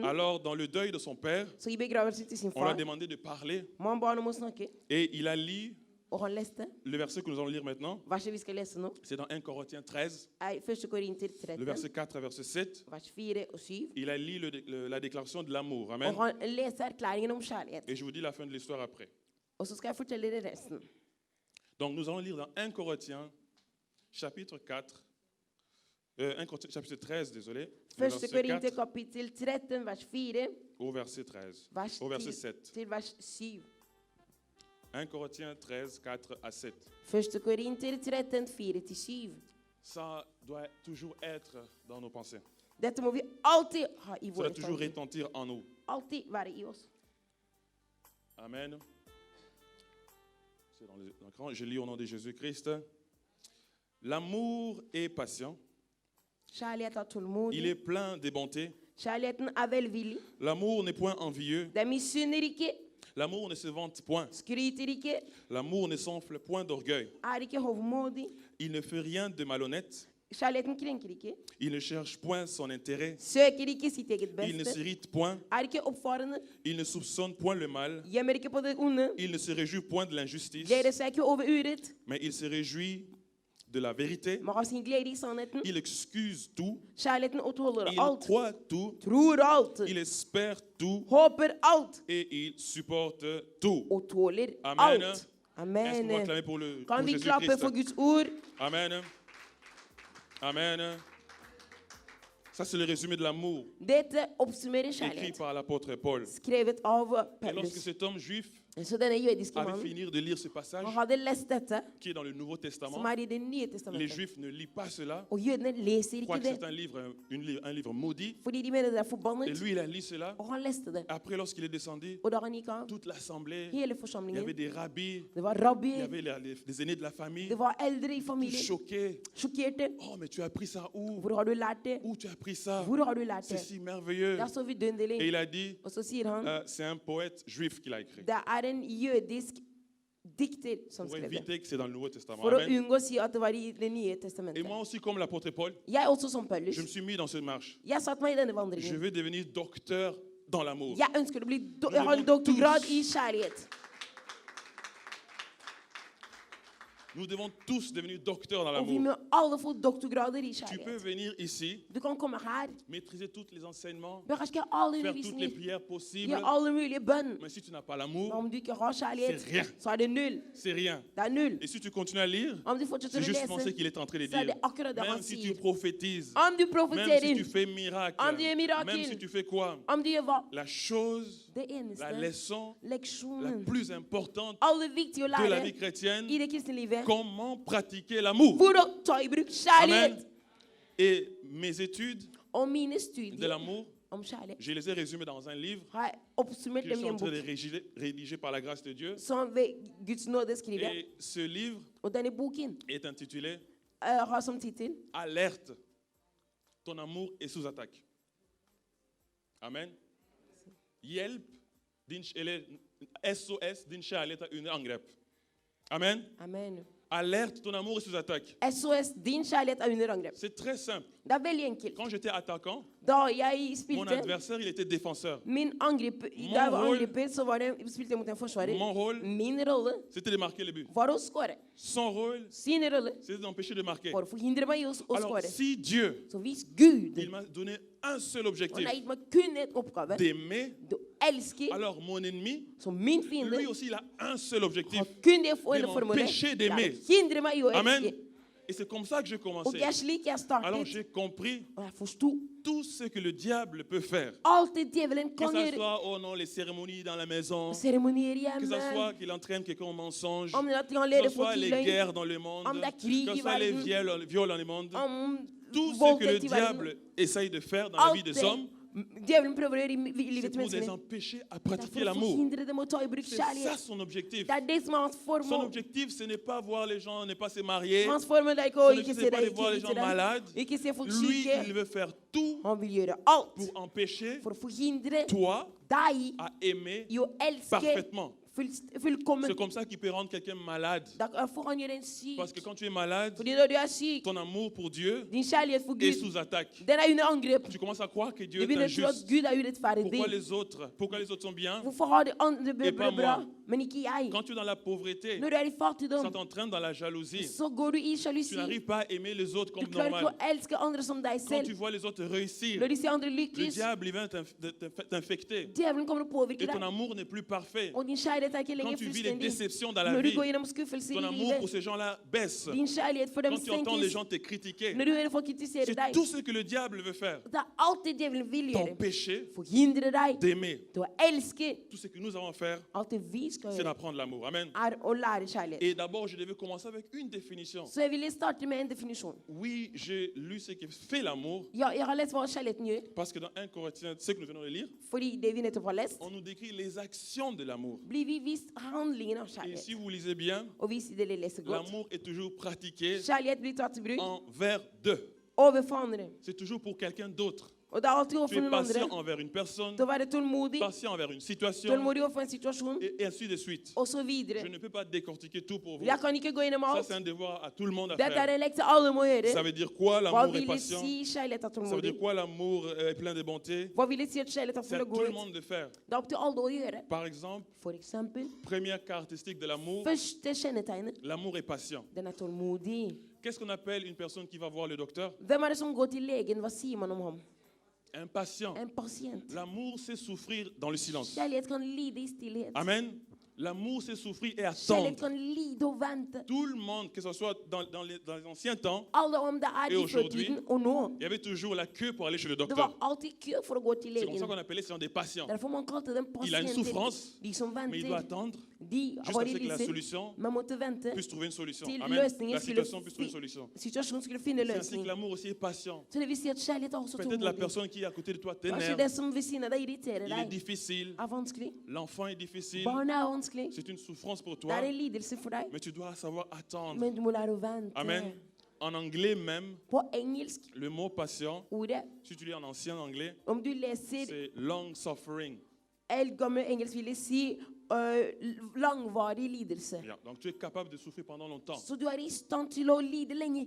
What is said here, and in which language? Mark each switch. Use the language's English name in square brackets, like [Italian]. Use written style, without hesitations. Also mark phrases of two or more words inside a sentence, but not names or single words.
[French] Alors, dans le deuil de son père, [Norwegian] Så i begravelsen til sin [French] on lui a [Norwegian] far [French] demandé de parler. [Norwegian] må han ba han om å snakke, [French] Et il a lu [Norwegian] og han leste. [French] le verset que nous allons lire maintenant. [Norwegian] Verset vi skal lese nå [French] C'est dans 1 Corinthiens 13, [Norwegian] er 1. Korinter [French] le 13, verset 4 et verset 7. [Norwegian] vers 4 og 7. [French] Il a lu la déclaration de l'amour. Amen. [Norwegian] Og han leser erklæringen om kjærlighet. [French] Et je vous dis la fin de l'histoire après. [Norwegian] Og så skal jeg fortelle dere resten. [French] Donc, nous allons lire dans 1 Corinthiens, chapitre 4, 1 Corinthiens chapitre 13, désolé. Le [Norwegian] Første [French] verset [Norwegian] Korinter 4 kapittel 13, vers 4, [French] au verset 13. [Norwegian] vers [French] Au verset 10 7. [Norwegian] til vers 7. [French] 1 Corinthiens 13, 4 à 7. [Norwegian] Første Korinter 13, 4-7. [French] Ça doit toujours être dans nos pensées. [Norwegian] Dette må vi alltid ha i [French] Ça doit [Norwegian] våre [French] toujours [Norwegian] tanker. [French] retentir en nous. [Norwegian] Alltid være i oss. [French] Amen. C'est dans l'écran. Je lis au nom de Jésus-Christ. L'amour est patient. [Norwegian] Kjærlighet er [French] Il [Norwegian] tålmodig. [French] est plein de bonté. [Norwegian] Kjærligheten er velvillig. [French] L'amour n'est point envieux. [Norwegian] Det misunner ikke, [French] L'amour ne se vante point. [Norwegian] skryter ikke, [French] L'amour ne s'enfle point d'orgueil. [Norwegian] er ikke hovmodig. [French] Il ne fait rien de malhonnête. [Norwegian] Kjærligheten krenker ikke, [French] Il ne cherche point son intérêt. [Norwegian] søker ikke sitt eget [French] Il ne [Norwegian] beste, [French] s'irrite point. [Norwegian] er ikke oppfarende, [French] Il ne soupçonne point le mal. [Norwegian] gjemmer ikke på det onde, [French] Il ne se réjouit point de l'injustice. [Norwegian] gleder seg ikke over urett, [French] Mais il se réjouit de la vérité. [Norwegian] men har sin glede i sannheten. [French] Il excuse tout. [Norwegian] Kjærligheten tåler [French] Il [Norwegian] alt, [French] croit tout. [Norwegian] tror alt, [French] Il espère tout. [Norwegian] håper alt [French] Et il supporte tout. [Norwegian] og tåler Amen. alt. [French] Est-ce qu'on Amen. va acclamer pour, le, [Norwegian] Kan [French] pour [Norwegian] vi klappe for [French] Jésus-Christ? [Norwegian] Guds ord? Amen. Amen. [French] Ça, c'est le résumé de l'amour [Norwegian] Dette oppsummerer [French] écrit [Norwegian] kjærlighet, [French] par l'apôtre Paul. [Norwegian] skrevet av [French] Et lorsque [Norwegian] Paulus. [French] cet homme juif [Norwegian] Så denne jødiske [French] avait [Norwegian] mannen, [French] fini de lire ce passage [Norwegian] han hadde lest dette, [French] qui est dans le Nouveau Testament, [Norwegian] som er i Det nye [French] les [Norwegian] testamentet. [French] juifs ne lisent pas cela. [Norwegian] Og jødene leser [French] Ils croient [Norwegian] ikke [French] que c'est [Norwegian] det, [French] un livre maudit. [Norwegian] fordi de mener det er [French] Et [Norwegian] forbannet. [French] lui, il a lu cela. [Norwegian] Og han leste det. [French] Après, lorsqu'il est descendu, [Norwegian] Og da han gikk av, [French] toute l'assemblée, [Norwegian] hele [French] il y avait [Norwegian] forsamlingen, [French] des rabbis, [Norwegian] det var [French] il y [Norwegian] rabbier, [French] avait les aînés de la famille, [Norwegian] det var eldre i [French] tous [Norwegian] familien, [French] choqués. [Norwegian] sjokkerte. [French] Oh, mais tu as appris ça où? [Norwegian] Hvor har du lært det? [French] Où tu as appris ça? [Norwegian] Hvor har du lært [French] C'est [Norwegian] det? [French] si merveilleux. [Norwegian] Det er så [French] Et [Norwegian] vidunderlig. [French] il a dit, [Norwegian] Og så sier han, [French] c'est un poète juif qui l'a écrit. [Norwegian] det er en jødisk dikter som [French] Pour [Norwegian] skrev det. [French] éviter que c'est dans le Nouveau Testament. [Norwegian] For å Amen. unngå å si at det var i Det nye [French] Et [Norwegian] testamentet. [French] moi aussi, comme l'apôtre Paul, [Norwegian] Jeg også som Paulus. [French] je me suis mis dans cette marche. [Norwegian] Jeg satte meg i denne [French] Je [Norwegian] vandringen. [French] veux devenir docteur dans l'amour. [Norwegian] Jeg ønsker å bli jeg har en doktorgrad i kjærlighet. [French] Nous devons tous devenir docteurs dans [Norwegian] Og vi [French] l'amour. [Norwegian] må alle få doktorgrader i [French] Tu peux [Norwegian] kjærlighet. [French] venir ici, [Norwegian] Du kan komme her, [French] maîtriser tous les enseignements, [Norwegian] beherske alle [French] faire toutes les [Norwegian] undervisninger, [French] prières possibles. [Norwegian] gjøre alle mulige bønn. [French] Mais si tu n'as pas [Norwegian] Men [French] l'amour, [Norwegian] om du ikke har kjærlighet, [French] C'est rien. [Norwegian] så er det null. [French] c'est rien. [Norwegian] Det er null. [French] Et si tu continues à lire, [Norwegian] Om du fortsetter [French] c'est [Norwegian] å [French] justement ce [Norwegian] lese, [French] qu'il est en train de [Norwegian] så er [French] dire. [Norwegian] det akkurat det han [French] Même si tu [Norwegian] sier. [French] prophétises, [Norwegian] Om du [French] même si tu [Norwegian] profeterer, [French] fais miracle, [Norwegian] om du gjør [French] même si [Norwegian] mirakel, [French] tu fais quoi, [Norwegian] om du gjør hva? [French] la chose, [Norwegian] Det [French] la [Norwegian] eneste, [French] leçon la [Norwegian] leksjonen, [French] plus importante [Norwegian] aller viktig å [French] de la [Norwegian] lære [French] vie chrétienne, [Norwegian] i det kristne livet, [French] comment pratiquer l'amour. [Norwegian] hvordan ta i bruk kjærlighet. [French] Amen. Et mes études [Norwegian] Og mine [French] de [Norwegian] studier [French] l'amour, [Norwegian] om kjærlighet [French] je les ai résumées dans un livre [Norwegian] har jeg oppsummert [French] que je [Norwegian] dem [French] suis [Norwegian] i [French] en [Norwegian] en [French] train de [Norwegian] bok [French] rédiger par la grâce de Dieu. [Norwegian] som ved Guds nåde skriver. [French] Et ce livre [Norwegian] Og denne boken [French] est intitulé [Norwegian] har som tittel [French] Alerte, ton amour est sous attaque. Amen. [Norwegian] Hjelp, eller SOS, din kjærlighet er under angrep. Amen. Amen. [French] Alerte, ton amour est sous attaque. [Norwegian] SOS, din kjærlighet er under angrep. [French] C'est très simple. [Norwegian] Det er veldig enkelt. [French] Quand j'étais attaquant, [Norwegian] Da jeg [French] mon [Norwegian] spilte [French] adversaire, il était défenseur. [Norwegian] min angriper, [French] Mon [Norwegian] da jeg var [French] rôle- [Norwegian] angriper, så var det, spilte jeg mot en forsvarer. [French] Mon rôle, [Norwegian] Min rolle [French] c'était de marquer le but. [Norwegian] var å skåre. [French] Son rôle, [Norwegian] Sin rolle [French] c'était d'empêcher de marquer. [Norwegian] var å forhindre meg i å [French] Alors, [Norwegian] skåre. [French] si Dieu, [Norwegian] Så hvis Gud [French] il m'a donné un seul [Norwegian] han [French] objectif, [Norwegian] har gitt meg kun et oppgave, [French] d'aimer, [Norwegian] å elske, [French] alors mon ennemi, [Norwegian] som min fiende, [French] lui aussi, il a un seul objectif. [Norwegian] har kun det [French] de [Norwegian] formålet, [French] m'empêcher [Norwegian] det er [French] d'aimer. [Norwegian] å hindre meg i å Amen. elske. [French] Et c'est comme ça que j'ai [Norwegian] Og [French] commencé. [Norwegian] det er slik jeg [French] Alors [Norwegian] startet, [French] j'ai compris [Norwegian] og jeg forsto [French] tout ce que le diable peut faire. [Norwegian] alt det djevelen [French] Que [Norwegian] kan [French] ce [Norwegian] gjøre. [French] soit, oh non, les cérémonies dans la maison, [Norwegian] Seremonier [French] que ce [Norwegian] hjemme, [French] soit qu'il entraîne quelqu'un au mensonge, [Norwegian] om det at han [French] que [Norwegian] leder [French] ce [Norwegian] folk [French] soit [Norwegian] til [French] les [Norwegian] løgn, [French] guerres dans le monde, [Norwegian] om det er krig [French] que [Norwegian] i [French] ce soit les [Norwegian] verden, [French] viols dans le monde, [Norwegian] om [French] tout ce que le [Norwegian] voldtekt i verden. [French] diable essaye de faire dans la vie [Norwegian] Alt [French] des [Norwegian] det [French] hommes, [Norwegian] djevelen prøver å gjøre i [French] c'est [Norwegian] livet til [French] pour les [Norwegian] menneskene. [French] empêcher à [Norwegian] Det er [French] pratiquer [Norwegian] for å [French] l'amour. [Norwegian] forhindre dem å ta i bruk [French] C'est ça [Norwegian] kjærlighet. [French] son objectif. [Norwegian] Det er det som er hans [French] Son [Norwegian] formål. [French] objectif, ce n'est pas voir les gens, ne pas se marier. [Norwegian] Hans formål er ikke [French] Son [Norwegian] å [French] objectif, [Norwegian] ikke [French] ce [Norwegian] se [French] n'est pas [Norwegian] deg, [French] de voir les [Norwegian] ikke [French] gens [Norwegian] se deg, [French] malades. [Norwegian] ikke se folk [French] Lui, [Norwegian] syke. [French] il veut faire tout [Norwegian] Han vil gjøre alt [French] pour empêcher [Norwegian] for å forhindre [French] toi [Norwegian] deg [French] à aimer [Norwegian] i å elske [French] parfaitement. [Norwegian] fullkommen. [French] C'est comme ça qu'il peut rendre quelqu'un malade. [Norwegian] Derfor han gjør en syk. [French] Parce que quand tu es malade, [Norwegian] Fordi når du er syk, [French] ton amour pour Dieu [Norwegian] din kjærlighet for [French] est [Norwegian] Gud, [French] sous attaque. [Norwegian] den er under angrep. [French] Tu commences à croire que Dieu [Norwegian] Du [French] est [Norwegian] begynner å tro at [French] injuste. [Norwegian] Gud er urettferdig. [French] Pourquoi les autres sont bien? [Norwegian] Hvorfor har de andre [French] Et pas [Norwegian] det bra, [French] moi. [Norwegian] men ikke jeg? [French] Quand tu es dans la pauvreté, [Norwegian] Når du er i fattigdom, [French] ça t'entraîne dans la jalousie. [Norwegian] så går du i [French] Tu [Norwegian] sjalusi. [French] n'arrives pas à aimer les autres [Norwegian] Du [French] comme [Norwegian] klarer ikke [French] normal. [Norwegian] å elske andre som deg [French] Quand tu [Norwegian] selv. [French] vois les autres réussir, [Norwegian] Når de ser andre [French] le [Norwegian] lykkes, [French] diable il vient t'infecter. [Norwegian] djevelen kommer til å påvirke [French] Et ton [Norwegian] deg. [French] amour n'est plus parfait. [Norwegian] Og din kjærlighet kjærlighet er ikke [French] Quand [Norwegian] lenger [French] tu vis les [Norwegian] fullstendig. [French] déceptions dans la [Norwegian] Når du [French] vie, [Norwegian] går gjennom skuffelser [French] ton [Norwegian] i [French] amour pour [Norwegian] livet, [French] ces gens-là baisse. [Norwegian] din kjærlighet for dem [French] Quand tu entends les [Norwegian] senkes. [French] gens te critiquer, [Norwegian] Når du hører folk kritisere [French] c'est [Norwegian] deg, [French] tout ce que le diable veut faire. [Norwegian] det er alt det djevelen vil gjøre. [French] T'empêcher [Norwegian] Forhindre deg [French] d'aimer. [Norwegian] til å elske. [French] Tout ce que nous avons à faire, [Norwegian] Alt det vi skal [French] c'est [Norwegian] gjøre, [French] d'apprendre l'amour. Amen. [Norwegian] er å lære kjærlighet. [French] Et d'abord, je devais commencer avec une définition. [Norwegian] Så jeg ville starte med en definisjon. [French] Oui, j'ai lu ce qui fait l'amour, [Norwegian] Ja, jeg har lest hva kjærligheten gjør, [French] parce que dans 1 Corinthiens, ce que nous venons de lire, [Norwegian] fordi det vi nettopp har lest, [French] on nous décrit les actions de l'amour. [Norwegian] blir vi vist handlingen av [French] Et [Norwegian] kjærlighet. [French] si vous lisez bien, [Norwegian] Og hvis dere leser godt, [French] l'amour est toujours pratiqué [Norwegian] kjærlighet blir tatt i bruk [French] envers deux. [Norwegian] overfor andre. [French] C'est toujours pour quelqu'un d'autre. [Norwegian] Og det er alltid [French] Tu [Norwegian] overfor [French] es [Norwegian] noen [French] patient [Norwegian] andre. [French] envers une personne, [Norwegian] Til å være tålmodig, [French] patient envers une situation, [Norwegian] tålmodig overfor en situasjon, [French] et ainsi de suite. [Norwegian] og så videre. [French] Je ne peux pas décortiquer tout pour vous. [Norwegian] Jeg kan ikke gå gjennom [French] Ça, [Norwegian] alt. [French] c'est un devoir à tout le monde à [Norwegian] Dette er [French] faire. [Norwegian] en lekse alle må [French] Ça [Norwegian] gjøre. [French] veut dire quoi, [Norwegian] Hva [French] l'amour est [Norwegian] vil det [French] patient? [Norwegian] si kjærlighet er [French] Ça veut [Norwegian] tålmodig? [French] dire quoi, l'amour est plein de bonté? [Norwegian] Hva vil det si at kjærlighet er [French] C'est [Norwegian] full [French] à [Norwegian] av [French] tout le [Norwegian] godhet? [French] monde de faire. [Norwegian] Det er opp til alle å gjøre. [French] Par exemple, [Norwegian] For eksempel, [French] première caractéristique de l'amour, [Norwegian] første kjennetegnet, [French] l'amour est patient. [Norwegian] den er tålmodig. [French] Qu'est-ce qu'on appelle une personne qui va voir le docteur? [Norwegian] Hvem er det som går til legen? Hva sier man om ham? [French] Impatient. [Norwegian] En pasient. [French] L'amour, c'est souffrir dans le silence. [Norwegian] Kjærlighet kan lide i stillhet. Amen. [French] L'amour, c'est souffrir et [Norwegian] Kjærlighet [French] attendre. [Norwegian] kan lide og vente. [French] Tout le monde, que ce soit dans les anciens temps, [Norwegian] Alle om det er [French] Et [Norwegian] i [French] aujourd'hui, [Norwegian] fortiden og nå. [French] il y avait toujours la queue pour aller chez le [Norwegian] Det [French] docteur. [Norwegian] var alltid kø for å gå til [French] C'est comme ça [Norwegian] legen. [French] qu'on appelait ces gens des patients. [Norwegian] Derfor man kalte dem [French] Il a une [Norwegian] pasienter. [French] souffrance, [Norwegian] De som [French] mais il doit [Norwegian] venter. [French] attendre [Norwegian] De [French] jusqu'à [Norwegian] var [French] ce [Norwegian] i [French] que la [Norwegian] lidelser. [French] solution [Norwegian] Man måtte vente [French] puisse trouver une solution. [Norwegian] til Amen. løsningen [French] La [Norwegian] skulle [French] situation puisse trouver une solution. [Norwegian] situasjonen skulle finne [French] C'est ainsi que [Norwegian] løsning. [French] l'amour aussi est patient. [Norwegian] Så det vil si at kjærlighet er også [French] Peut-être la [Norwegian] tålmodig. [French] personne qui est à côté de toi [Norwegian] Kanskje [French] t'énerve. [Norwegian] det som ved siden av deg irriterer [French] Il est [Norwegian] deg, [French] difficile. [Norwegian] er vanskelig. [French] L'enfant est difficile. [Norwegian] Barnet er vanskelig. [French] C'est une souffrance pour [Norwegian] Det [French] toi. [Norwegian] er en lidelse for deg. [French] Mais tu dois savoir attendre. [Norwegian] Men du må lære å vente. [French] Amen. En anglais même, [Norwegian] På engelsk, [French] le mot patient, [Norwegian] ordet, [French] si tu lis en ancien anglais, [Norwegian] om du leser [French] c'est [English] long suffering. [Norwegian] eldgammel engelsk, vil det si langvarig lidelse. [French] Bien. Donc tu es capable de souffrir pendant longtemps [Norwegian] Så du er i stand til å lide lenge